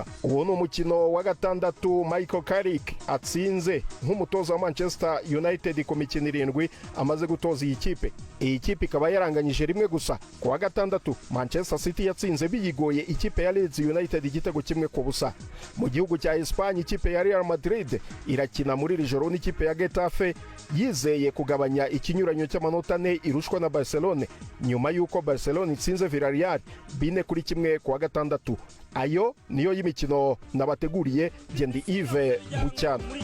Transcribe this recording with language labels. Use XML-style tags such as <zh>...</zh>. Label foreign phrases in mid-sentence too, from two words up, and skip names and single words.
<rw>Uwo ni umukino wa gatandatu Michael Carrick atsinze nk'umutoza wa Manchester United ku mikino 7 amaze gutoza iyi kipe. Iyi kipe ikaba yaranganyije rimwe gusa. Ku wa gatandatu Manchester City yatsinze biyigoye ikipe ya Leeds United igitego 1-0. Mu gihugu cya Espagne ikipe ya Real Madrid irakina muri iri joro n'ikipe ya Getafe, yizeye kugabanya ikinyuranyo cy'amanota 4 irushwa na Barcelona nyuma yuko Barcelona itsinze Villarreal 4-1 ku wa gatandatu. Ayo niyo y'imikino nabateguriye. Ndi Yves Buchana.</rw>